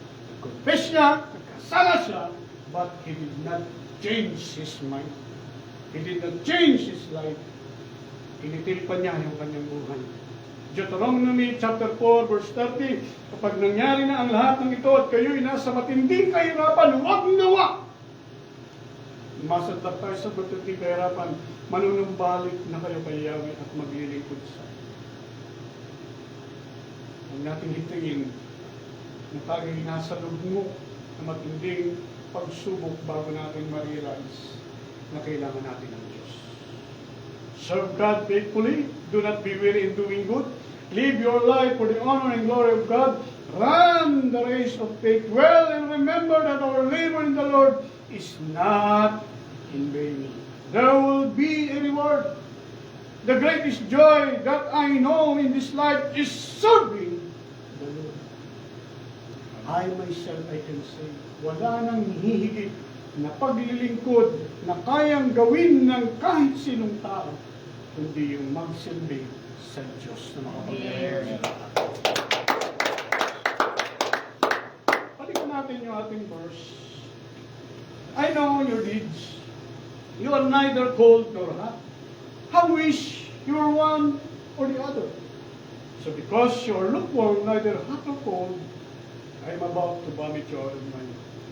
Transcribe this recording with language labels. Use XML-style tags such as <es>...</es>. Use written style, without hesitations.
<tl>Nag-confess niya, nagkasala siya,</tl> <en>but he did not change his mind. He did not change his life.</en> <tl>Initil pa niya yung kanyang buhay. Deuteronomy chapter 4 verse 30, kapag nangyari na ang lahat ng ito at kayo'y nasa matinding kahirapan, huwag nawa! Masadlak tayo sa matinding kahirapan, manunumbalik na kayo kay Yahweh at maglilingkod sa Iyo. Huwag natin hitingin na tayo'y nasa lugmok na matinding pagsubok bago natin ma-realize na kailangan natin ng Diyos.</tl> <en>Serve God faithfully. Do not be weary in doing good. Live your life for the honor and glory of God. Run the race of faith well and remember that our labor in the Lord is not in vain. There will be a reward. The greatest joy that I know in this life is serving the Lord. I myself, I can say,</en> <tl>wala nang hihigit na paglilingkod na kayang gawin ng kahit sinong tao, kundi yung magsilbi sa Diyos na makapangyarihan. Balikan natin yung ating verse.</tl> <en>I know your deeds. You are neither cold nor hot. How wish you were one or the other. So because you are lukewarm, neither hot nor cold, I am about to vomit you out of my mouth.</en>